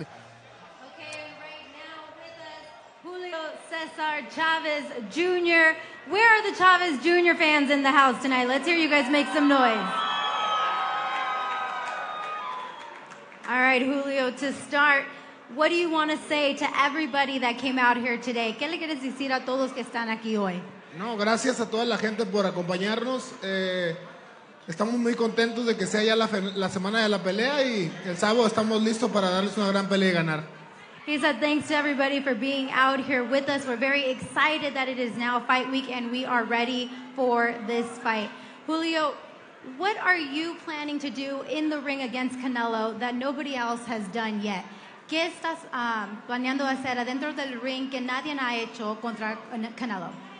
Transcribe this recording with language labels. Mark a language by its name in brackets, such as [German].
[English] Okay, right now with us, Julio Cesar Chavez Jr. Where are the Chavez Jr. fans in the house tonight? Let's hear you guys make some noise. All right, Julio, to start, what do you want to say to everybody that came out here today? [Spanish] ¿Qué le quieres decir a todos que están aquí hoy? No, gracias a toda la gente por acompañarnos. Estamos muy contentos de que sea ya la semana de la pelea y el sábado estamos listos para darles una gran pelea y ganar. [English] He said thanks to everybody for being out here with us. We're very excited that it is now fight week and we are ready for this fight. Julio, what are you planning to do in the ring against Canelo that nobody else has done yet? [Spanish] ¿Qué estás planeando hacer adentro del ring que nadie ha hecho contra Canelo?